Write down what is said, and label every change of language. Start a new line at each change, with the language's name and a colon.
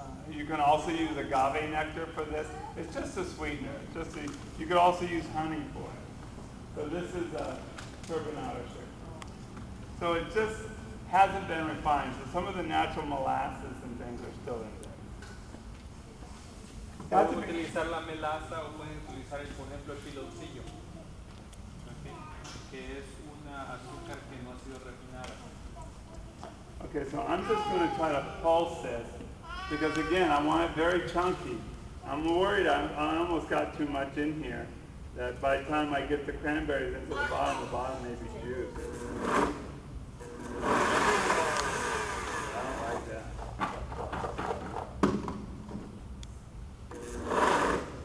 English: You can also use agave nectar for this. It's just a sweetener. You could also use honey for it. So this is a turbinado sugar. So it just hasn't been refined. So some of the natural molasses and things are still in there.
Spanish: Pueden utilizar la melaza o pueden utilizar, por ejemplo, el piloncillo, ¿okay? Que es una azúcar que no ha sido refinada.
English: Okay, so I'm just going to try to pulse this because again, I want it very chunky. I'm worried I almost got too much in here, that by the time I get the cranberries into the bottom may be juice. I don't like that.